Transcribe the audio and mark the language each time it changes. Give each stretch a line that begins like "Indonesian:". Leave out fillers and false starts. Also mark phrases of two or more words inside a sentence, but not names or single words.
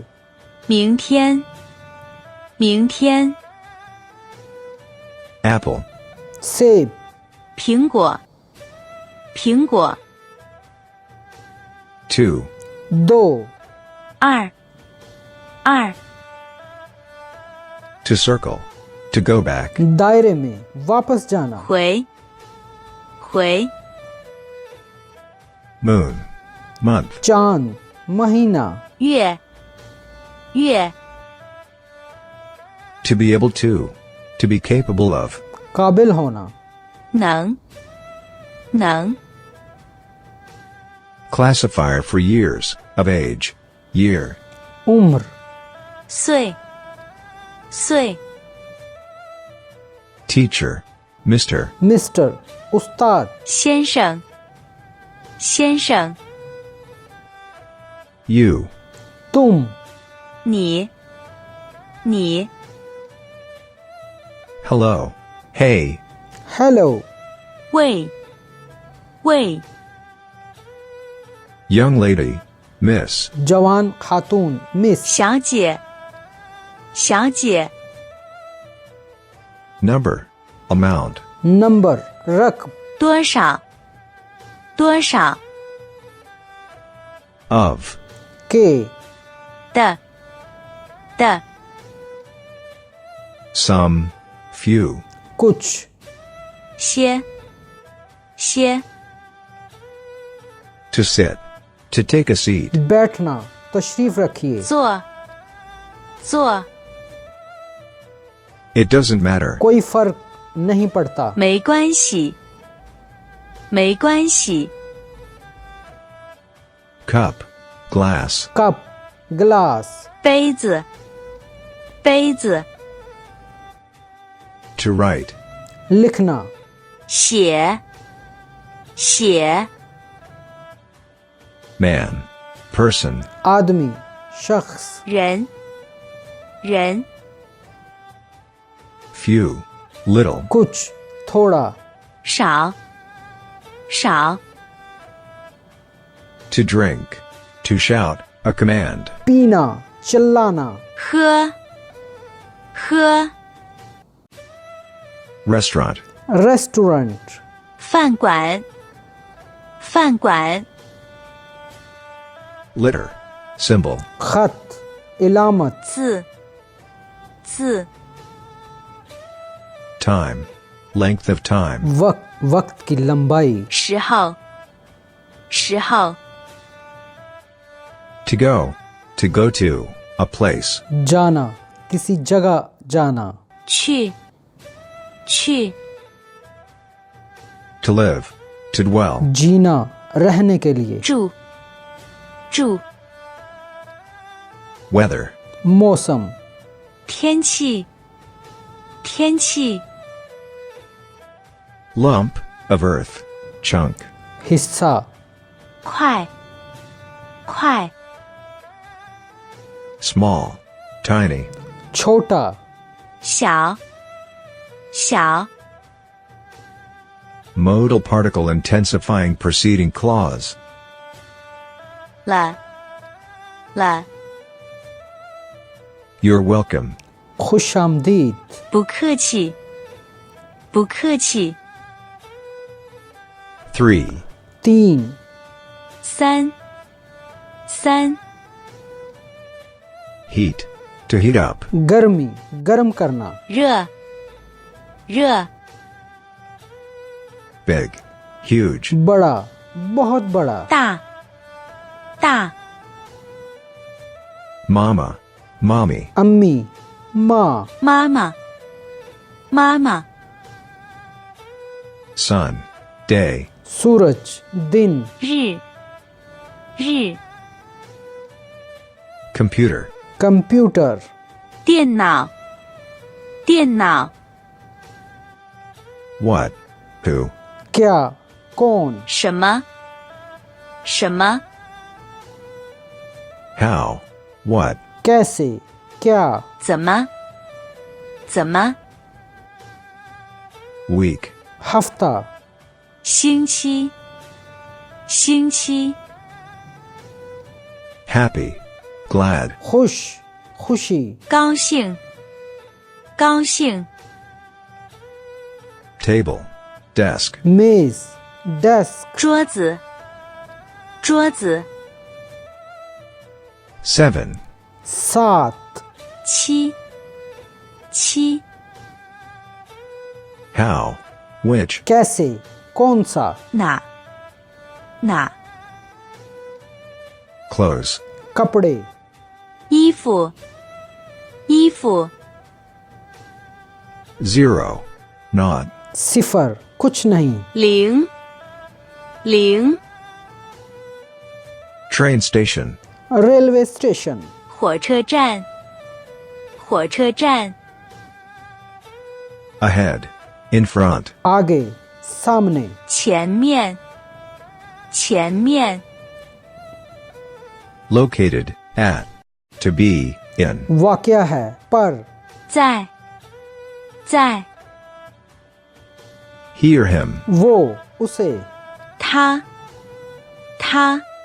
Chinese: 明天，明天，
English: Apple.
Hindi: सेब.
Chinese: 苹果，苹果，
English: Two.
Hindi: 2.
Chinese: 二，二，
English: To circle. To go back.
Hindi: दायरे में वापस जाना.
Chinese: 回，回，
English: Moon. Month.
Hindi: चांद, महीना.
Chinese: 月，月，
English: To be able to. To be capable of.
Hindi: काबिल होना.
Chinese: 能，能，
English: Classifier for years. Of age. Year.
Hindi: उम्र.
Chinese: 岁，岁，
English: Teacher. Mr.
Hindi: मिस्टर, उस्ताद.
Chinese: 先生，先生，
English: You.
Hindi: तुम.
Chinese: 你，你，
English: Hello. Hey.
Hindi: हेलो.
Chinese: 喂，喂，
English: Young lady. Miss.
Hindi: जवान खातून, मिस.
Chinese: 小姐，小姐，
English: Number. Amount.
Hindi: नंबर, रकम.
Chinese: 多少，多少，
English: Of.
Hindi: के.
Chinese: 的，的，
English: Some. Few.
Hindi: कुछ.
Chinese: 些，些，
English: To sit. To take a seat.
Hindi: बैठना, तशरीफ रखिए.
Chinese: 坐，坐，
English: It doesn't matter.
Hindi: कोई फर्क नहीं पड़ता.
Chinese: 没关系，没关系。
English: Cup, glass. cup, glass.
Chinese: 杯子，杯子。
English: To write.
Hindi: लिखना.
Chinese: 写，写。
English: Man, person.
Hindi: आदमी, शख्स.
Chinese: 人，人。
English: Few, little.
Hindi: कुछ, थोड़ा.
Chinese: 少，少。
English: To drink. To shout, a command.
Hindi: पीना, चिल्लाना.
Chinese: 喝，喝。
English: Restaurant.
Hindi: रेस्टोरेंट.
Chinese: 饭馆，饭馆。
English: Litter. Symbol.
Hindi: खत, इलामत.
Chinese: 字，字。
English: Time. Length of time.
Hindi: वक्त की लंबाई.
Chinese: 时候，时候。
English: To go. To go to. A place.
Hindi: जाना, किसी जगह जाना.
Chinese: 去，去。
English: To live. To dwell.
Hindi: जीना, रहने के लिए.
Chinese: 住，住。
English: Weather.
Hindi: मौसम.
Chinese: 天气，天气。
English: Lump. Of earth. Chunk.
Hindi: हिस्सा.
Chinese: 快，快。
English: Small. Tiny.
Hindi: छोटा.
Chinese: 小，小。
English: Modal particle intensifying preceding clause.
Chinese: 了，了。
English: You're welcome.
Hindi: खुश आमदीद.
Chinese: 不客气，不客气。
English: 3.
Hindi: 3.
Chinese: 三，三。
English: Heat. To heat up.
Hindi: गर्मी, गर्म करना.
Chinese: 热，热。
English: Big. Huge.
Hindi: बड़ा, बहुत बड़ा.
Chinese: 大，大。
English: Mama. Mommy.
Hindi: अम्मी, माँ.
Chinese: 妈妈，妈妈。
English: Sun. Day.
Hindi: सूरज, दिन.
Chinese: 日，日。
English: Computer.
Hindi: कंप्यूटर.
Chinese: 电脑，电脑。
English: What? Who?
Hindi: क्या, कौन.
Chinese: 什么，什么。
English: How? What?
Hindi: कैसे, क्या.
Chinese: 怎么，怎么。
English: Week.
Hindi: हफ्ता.
Chinese: 星期，星期。
English: Happy. Glad.
Hindi: खुश, खुशी.
Chinese: 高兴，高兴。
English: Table. Desk.
Hindi: मेज, डेस्क.
Chinese: 桌子，桌子。
English: 7.
Hindi: 7.
Chinese: 七，七。
English: How? Which?
Hindi: कैसे, कौन सा.
Chinese: 哪，哪。
English: Clothes.
Hindi: कपड़े.
Chinese: 衣服，衣服。
English: 0. Not.
Hindi: सिफर, कुछ नहीं.
Chinese: 零，零。
English: Train station. railway station.
Chinese: 火车站，火车站。
English: Ahead. In front.
Hindi: आगे, सामने.
Chinese: 前面，前面。
English: Located. At. To be. In.
Hindi: वाकया है, पर.
Chinese: 在，在。
English: He or him.
Hindi: वो, उसे.
Chinese: 他，他。